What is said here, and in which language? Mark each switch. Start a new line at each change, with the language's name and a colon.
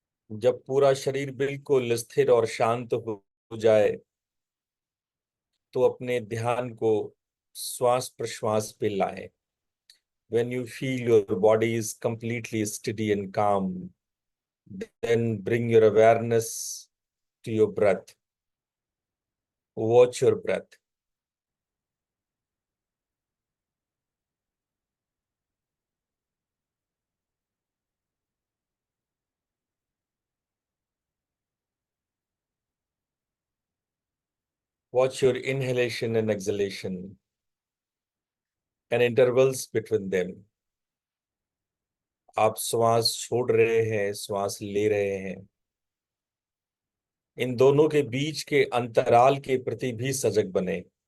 Hindi: जब पूरा शरीर बिल्कुल स्थिर और शांत हो जाए तो अपने ध्यान को श्वास प्रश्वास पे लाएं।
English: When you feel your body is completely steady and calm, then bring your awareness to your breath. Watch your breath. Watch your inhalation and exhalation and intervals between them.
Hindi: आप श्वास छोड़ रहे हैं, श्वास ले रहे हैं, इन दोनों के बीच के अंतराल के प्रति भी सजग बने।